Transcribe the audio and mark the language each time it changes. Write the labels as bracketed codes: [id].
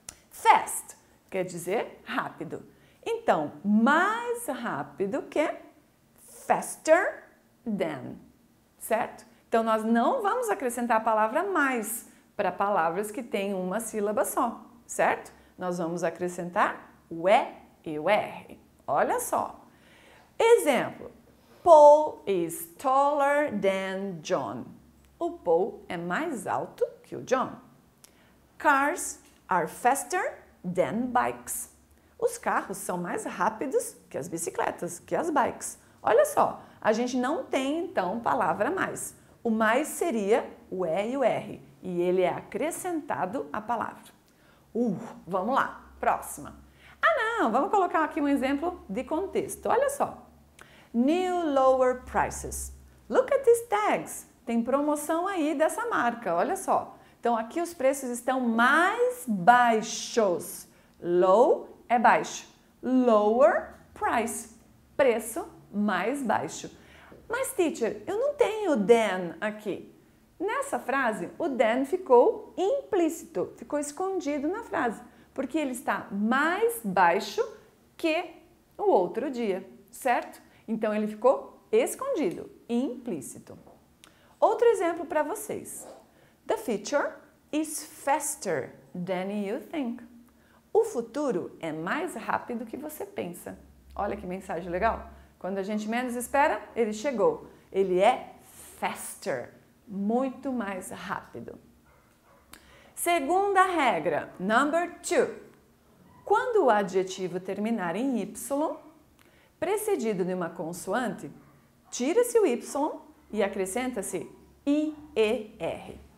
[pt] Fast quer dizer rápido. Então, mais rápido que [en] faster than, [pt] certo? Então, nós não vamos acrescentar a palavra mais para palavras que têm uma sílaba só, certo? Nós vamos acrescentar o E e o R. Olha só. Exemplo. [en] Paul is taller than John. [pt] O Paul é mais alto que o John. [en] Cars are faster than bikes. [pt] Os carros são mais rápidos que as bicicletas, que as bikes. Olha só, a gente não tem então palavra mais. O mais seria o E e o R, e ele é acrescentado à palavra. Vamos lá, próxima. Não, vamos colocar aqui um exemplo de contexto. Olha só. [en] New lower prices. Look at these tags. [pt] Tem promoção aí dessa marca, olha só. Então, aqui os preços estão mais baixos. Low é baixo. [en] Lower price, [pt] preço mais baixo. Mas, teacher, eu não tenho than aqui. Nessa frase, o than ficou implícito, ficou escondido na frase, porque ele está mais baixo que o outro dia, certo? Então, ele ficou escondido, implícito. Outro exemplo para vocês. [en] The future is faster than you think. [pt] O futuro é mais rápido que você pensa. Olha que mensagem legal. Quando a gente menos espera, ele chegou. Ele é faster, muito mais rápido. Segunda regra, number 2. Quando o adjetivo terminar em Y, precedido de uma consoante, tira-se o Y e acrescenta-se IER.